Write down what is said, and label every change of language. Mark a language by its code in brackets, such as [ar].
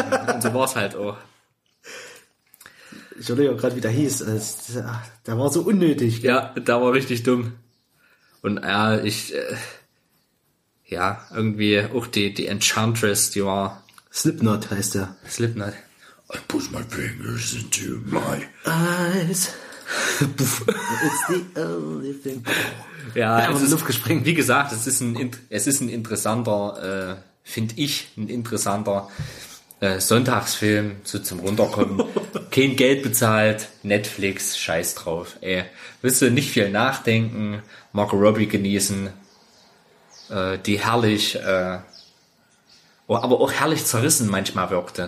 [de] Und so war es halt auch. Ich überlege auch gerade, wie der hieß. Der war so unnötig. Ja, der war richtig dumm. Und irgendwie auch die Enchantress, die war... Slipknot heißt der. Slipknot. [en] I put my fingers into my eyes. It's the only thing. [de] Ja, es ist, Luft gesprengt. Wie gesagt, es ist ein interessanter Sonntagsfilm, so zum Runterkommen. kein Geld bezahlt, Netflix, scheiß drauf. Ey, willst du nicht viel nachdenken, Marco Robbie genießen, die herrlich, aber auch herrlich zerrissen manchmal wirkte.